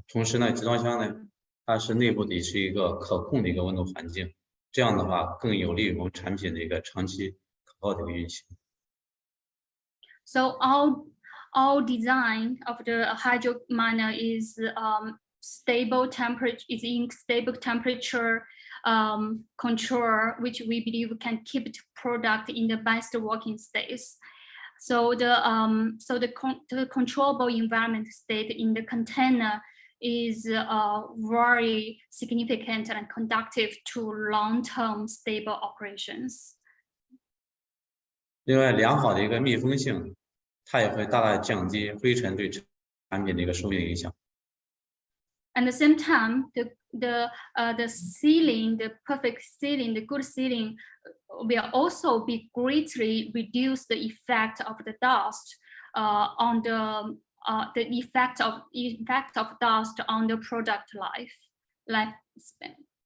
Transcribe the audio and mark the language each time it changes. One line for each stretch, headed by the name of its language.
Chinese: 同时呢，集装箱呢，它是内部的是一个可控的一个温度环境，这样的话更有利于我们产品的一个长期可靠的一个运行。
English: So our design of the hydro miner is stable temperature, is in stable temperature control, which we believe can keep the product in the best working states. So the controllable environment state in the container is very significant and conducive to long-term stable operations.
Chinese: 另外，良好的一个密封性，它也会大大降低灰尘对产品的一个寿命影响。
English: At the same time, the sealing, the perfect sealing, the good sealing will also be greatly reduce the effect of the dust on the effect of dust on the product lifespan.